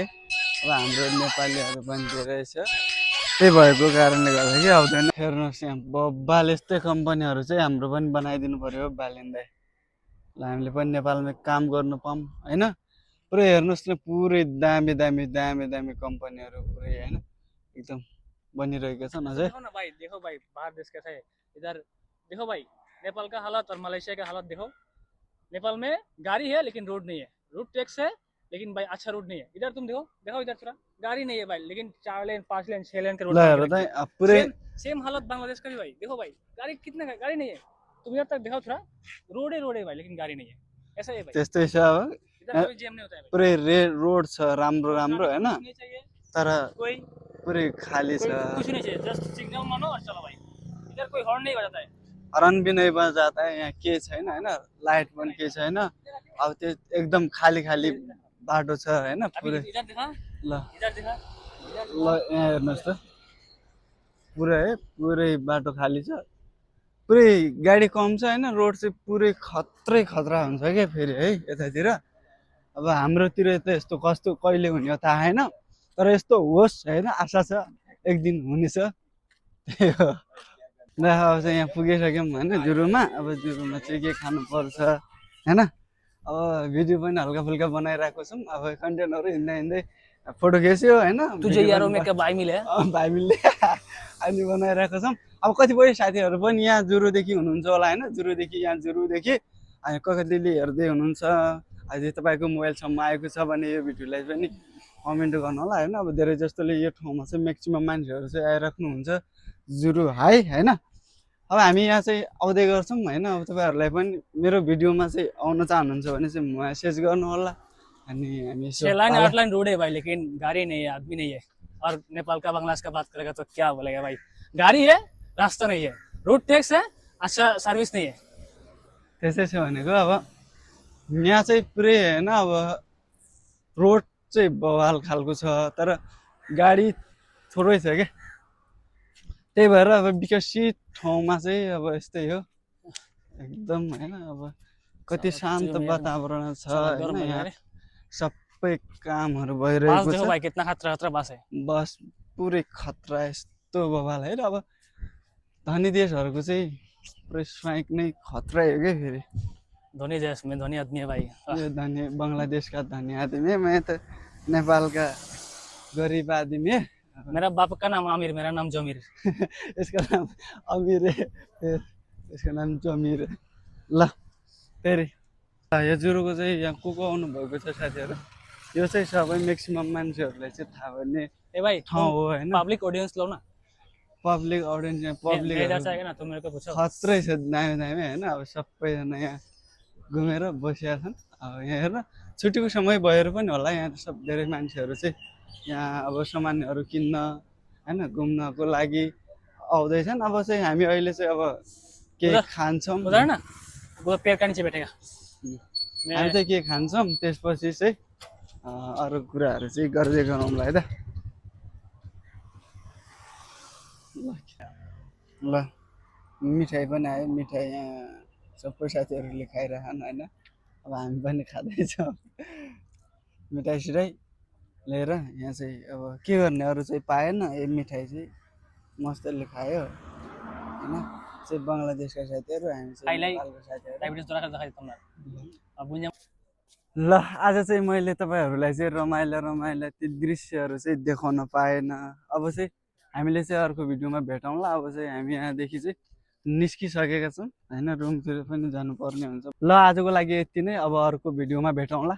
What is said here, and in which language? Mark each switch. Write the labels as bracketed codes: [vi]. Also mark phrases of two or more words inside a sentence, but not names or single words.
[ne] अब हाम्रो नेपालीहरू पनि धेरै छ, त्यही भएको कारणले गर्दा के आउँदैन। हेर्नुहोस् यहाँ बब्बाल यस्तै कम्पनीहरू चाहिँ हाम्रो पनि बनाइदिनु पर्यो बालिँदै, ल हामीले पनि नेपालमा काम गर्नु पाऊँ होइन। पुरै हेर्नुहोस् न, पुरै दामी दामी दामी दामी कम्पनीहरू पुरै होइन एकदम बनिरहेका छन् अझै। [hi] देखो ना भाई, देखो भाई बाहर देश कैसा है। इधर देखो भाई नेपाल का हालत और मलेशिया का हालत देखो। नेपाल में गाड़ी है लेकिन रोड नहीं है, रोड टैक्स है लेकिन भाई अच्छा रोड नहीं है। इधर तुम देखो इधर थोड़ा गाड़ी नहीं है भाई, लेकिन 4 लेन 5 लेन 6 लेन के रोड [ne] पुरै [hi] सेम हालत बांग्लादेश का भी भाई। देखो भाई गाड़ी कितना गाड़ी नहीं है, तुम इधर तक देखो थोड़ा, रोड है भाई लेकिन गाड़ी नहीं है, ऐसा है भाई। [ne] त्यस्तै छ। अब [hi] इधर कोई जैम नहीं होता है भाई, [ne] पुरै रोड छ राम्रो राम्रो होइन, तर [hi] कोई [ne] पुरै खाली छ। [hi] कुछ नहीं चाहिए, जस्ट सिग्नल मानो और चलो भाई। इधर कोई हॉर्न नहीं बजाता है, हर्न भी नहीं बजाता है। [ne] यहाँ के छैन होइन, लाइट पनि के छैन। अब त्यो एकदम खाली खाली बाटो छ होइन पुरै। [hi] इधर देखा, [ne] ल [hi] इधर देखा, [ne] ल यहाँ हेर्नुहोस् त, पुरै है पुरै बाटो खाली छ। पुरै गाडी कम छ होइन, रोड चाहिँ पुरै खतरा हुन्छ क्या फेरि है यतातिर। अब हाम्रोतिर त यस्तो कस्तो कहिले हुने हो थाहा छैन, तर यस्तो होस् होइन, आशा छ एक दिन हुनेछ। त्यही हो। ल अब चाहिँ यहाँ पुगिसक्यौँ होइन जुरुमा। अब जुरुमा चाहिँ के खानुपर्छ होइन। अब भिडियो पनि हल्का फुल्का बनाइरहेको छौँ। अब कन्टेन्टहरू हिँड्दै फोटो खिच्यो होइन [hi] तुझे यारों में क्या भाई मिले [ne] भाइ मिलले अनि बनाइरहेको छौँ। अब कतिपय साथीहरू पनि यहाँ जुरुदेखि हुनुहुन्छ होला होइन, जुरुदेखि यहाँ जुरुदेखि अनि ककतिले हेर्दै हुनुहुन्छ। यदि तपाईँको मोबाइलसम्म आएको छ भने यो भिडियोलाई पनि कमेन्ट गर्नु होला होइन। अब धेरै जस्तोले यो ठाउँमा चाहिँ म्याक्सिमम् मान्छेहरू चाहिँ आइराख्नुहुन्छ जुरु हाई होइन। अब हामी यहाँ चाहिँ आउँदै गर्छौँ होइन। अब तपाईँहरूलाई पनि मेरो भिडियोमा चाहिँ आउन चाहनुहुन्छ भने चाहिँ मेसेज गर्नु होला अनि हामी यसो [hi] 6 लाइन 8 लाइन रोड है भाई, लेकिन गाड़ी नहीं है, आदमी नहीं है। और नेपाल का बांग्लादेश का बात करेगा तो क्या बोलेगा भाई, गाड़ी है रास्ता नहीं है, रोड टैक्स है, अच्छा सर्विस नहीं है। [ne] त्यसै छ भनेको। अब यहाँ चाहिँ पुरै होइन अब रोड चाहिँ बवाल खालको छ तर गाडी थोरै छ क्या। त्यही भएर अब विकसित ठाउँमा चाहिँ अब यस्तै हो एकदम होइन। अब कति शान्त वातावरण छ [hi] गर्म [ne] होइन। है यहाँ अरे। सबै कामहरू बास भइरहेको [hi] देखो [ne] छ। [hi] भाई कितना खतरा खतरा बास है। [ne] बस पुरै खतरा यस्तो बवाल है। अब धनी देशहरूको चाहिँ पुरै स्वाइक नै खतरा हो क्या फेरि। [hi] धोनी देश में धोनी आदमी है भाई। ये धनी बंगलादेश का धनी आदमी है, मैं तो नेपाल का गरीब आदमी है। मेरा बाप का नाम आमिर, मेरा नाम जमीर। इसका नाम अमीर है, फिर इसका नाम जमीर है। [ne] ल फेरि यो जुरुको चाहिँ यहाँ को आउनु भएको छ साथीहरू, यो चाहिँ सबै म्याक्सिमम मान्छेहरूलाई चाहिँ थाहा भन्ने ए भाई ठाउँ हो होइन। [en] public audience [hi] लो ना। [en] public audiences [ne] यहाँ पब्लिक [hi] इधर से आएगा ना, तुम मेरे को पूछो। [ne] खत्रै छ दामी दामी होइन। अब सबैजना यहाँ घुमेर बसिया छन्। अब यहाँ हेर्न छुट्टीको समय भएर पनि होला यहाँ सब धेरै मान्छेहरू चाहिँ यहाँ अब सामानहरू किन्न होइन घुम्नको लागि आउँदैछन्। अब चाहिँ हामी अहिले चाहिँ अब केही [hi] उधर- [ne] खान्छौँ, [hi] उधर ना वो पेड़ का नीचे बैठेगा। [ne] हामी चाहिँ के खान्छौँ त्यसपछि चाहिँ अरू कुराहरू चाहिँ गर्दै गरौँला है त। ल मिठाई पनि आयो, मिठाई यहाँ सबै साथीहरूले खाइरहन् होइन। अब हामी पनि खाँदैछौँ मिठाई सिठाई लिएर। यहाँ चाहिँ अब के गर्ने अरू चाहिँ पाएन, यो मिठाई चाहिँ मस्तले खायो होइन। चाहिँ बङ्गलादेशका साथीहरू, हामी चाहिँ खाइलाई। नेपालको साथीहरू। [hi] डायबिटीज तो रखा दिखाई तुमने। [ne] अब गुंजा ल आज चाहिँ मैले तपाईँहरूलाई चाहिँ रमाइलो ती दृश्यहरू चाहिँ देखाउन पाएन। अब चाहिँ हामीले चाहिँ अर्को भिडियोमा भेटौँला। अब चाहिँ हामी यहाँदेखि चाहिँ निस्किसकेका छौँ होइन, रुमतिर पनि जानुपर्ने हुन्छ। ल आजको लागि यति नै, अब अर्को भिडियोमा भेटौँला।